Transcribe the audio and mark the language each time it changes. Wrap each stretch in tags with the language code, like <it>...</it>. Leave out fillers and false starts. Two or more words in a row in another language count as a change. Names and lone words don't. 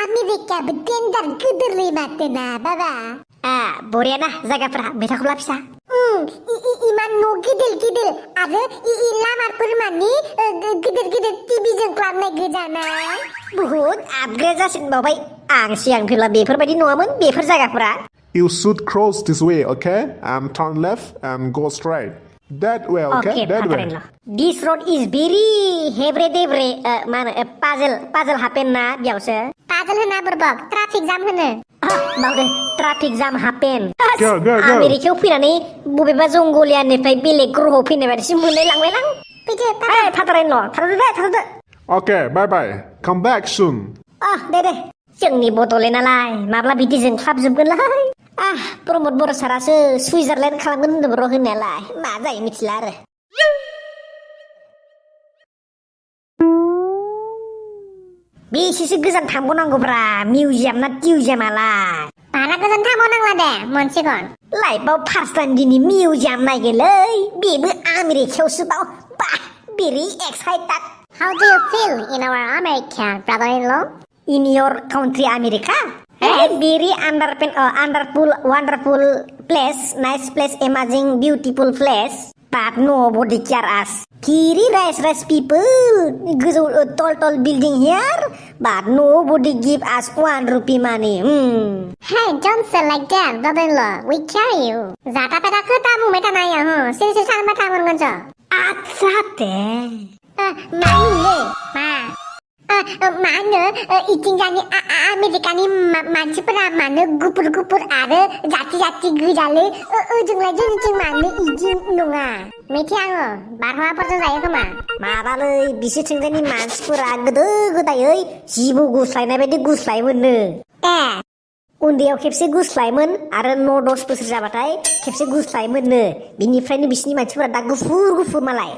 <brx>आमेरिकाबो टेन्डार गोदोरलै माथो ना बाबा बरियाना जायगाफोरा मेथाखौ लाफिसा इमान न' गिदिर गिदिर आरो लामाफोर मानि गिदिर गिदिर टिभिजों खालामनाय गोजाना बुहुद आपग्रेड जासिनबावबाय आं सिगां फैब्ला बेफोरबायदि नङामोन बेफोर जायगाफोरा</brx> <en>You should cross this way, okay? And turn left and go straight. That way, okay? That way. This road is very heavy debre</en> <brx>मा होनो</brx> <en>puzzle happen ना बेयावसो</en> <brx>पाजल होना बोरबक</brx> <en>traffic jam</en> <brx>होनो</brx> <en>बावदों traffic jam happen Go.</en> <brx>आमेरिकायाव फैनानै बबेबा जंगलियानिफ्राय बेलेग ग्रहआव फैनाय बायदिसो मोनलाय लांबाय आं फैदो थाथारदो</brx> <en>Okay, bye-bye. Come back soon.</en> <brx>दे जोंनि बड'लेण्डआलाय माब्ला बिदिजों खाबजोबगोनलाय प्रमद बर' सारासो सुइजारलेण्ड खालामगोन होनदों र' होननायालाय मा जायो मिथिला आरो बेसेसो गोजान थांबावनांगौब्रा मिउजियाम ना टिउजियामालाय बारा गोजान थांबावनांला दे मोनसिगोन लाइफआव</brx> <en>first time</en> <brx>दिनै मिउजियाम नायगोनलै बेबो आमेरिकायावसो बाव बा</brx> <en>very excited How do you feel in our America, brother-in-law? In your country, America? Very wonderful place, nice place, amazing, beautiful place. But nobody care us. Very rich people, tall building here. But nobody give us 1 rupee money. Hey, don't say like that, brother-in-law. We care you. Zata peta kota mu meta na ya, sisi san meta mun gonjo. Atsate.</en> <brx>Mane, मानो इथिंजानि आमेरिकानि मानसिफोरा मानो गुफुर आरो जाथि गोजालै ओजोंलाय जोंनिथिं मानो इदि नङा मिथिया आङो बारहावाफोरजों जायो खोमा माबालै बिसोरथिंजायनि मानसिफोरा गोदो गोदायै जिबौ गुस्लायनाय बायदि गुस्लायोमोननो उन्दैयाव खेबसे गुस्लायोमोन आरो 9-10 बोसोर जाबाथाय खेबसे गुस्लायोमोननो बिनिफ्रायनो बिसिनि मानसिफोरा दा गुफुर मालाय</brx>